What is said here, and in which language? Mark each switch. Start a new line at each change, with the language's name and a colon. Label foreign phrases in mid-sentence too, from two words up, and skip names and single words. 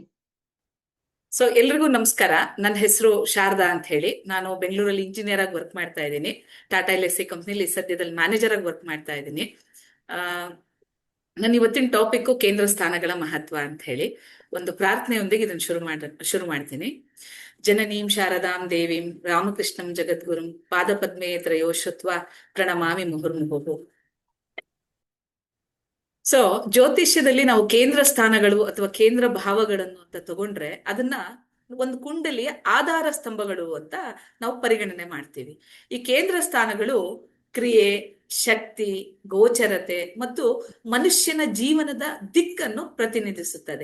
Kannada: ಸೊ ಎಲ್ರಿಗೂ ನಮಸ್ಕಾರ. ನನ್ನ ಹೆಸರು ಶಾರದಾ ಅಂತ ಹೇಳಿ. ನಾನು ಬೆಂಗಳೂರಲ್ಲಿ ಇಂಜಿನಿಯರ್ ಆಗಿ ವರ್ಕ್ ಮಾಡ್ತಾ ಇದ್ದೀನಿ. ಟಾಟಾ LSC ಕಂಪ್ನಿಲಿ ಸದ್ಯದಲ್ಲಿ ಮ್ಯಾನೇಜರ್ ಆಗಿ ವರ್ಕ್ ಮಾಡ್ತಾ ಇದ್ದೀನಿ. ನನ್ನ ಇವತ್ತಿನ ಟಾಪಿಕ್ ಕೇಂದ್ರ ಸ್ಥಾನಗಳ ಮಹತ್ವ ಅಂತ ಹೇಳಿ ಒಂದು ಪ್ರಾರ್ಥನೆಯೊಂದಿಗೆ ಇದನ್ನು ಶುರು ಮಾಡ್ತೀನಿ.
Sanskrit: ಜನನೀಂ ಶಾರದಾಂ ದೇವೀಂ ರಾಮಕೃಷ್ಣಂ ಜಗದ್ಗುರುಂ ಪಾದಪದ್ಮೇ ತ್ರಯೋ ಶುತ್ವ ಪ್ರಣಮಾಮಿ ಮುಹುರ್ಮುಹುಃ.
Kannada: ಸೊ ಜ್ಯೋತಿಷ್ಯದಲ್ಲಿ ನಾವು ಕೇಂದ್ರ ಸ್ಥಾನಗಳು ಅಥವಾ ಕೇಂದ್ರ ಭಾವಗಳನ್ನು ಅಂತ ತಗೊಂಡ್ರೆ ಅದನ್ನ ಒಂದು ಕುಂಡಲಿಯ ಆಧಾರ ಸ್ತಂಭಗಳು ಅಂತ ನಾವು ಪರಿಗಣನೆ ಮಾಡ್ತೀವಿ. ಈ ಕೇಂದ್ರ ಸ್ಥಾನಗಳು ಕ್ರಿಯೆ, ಶಕ್ತಿ, ಗೋಚರತೆ ಮತ್ತು ಮನುಷ್ಯನ ಜೀವನದ ದಿಕ್ಕನ್ನು ಪ್ರತಿನಿಧಿಸುತ್ತದೆ.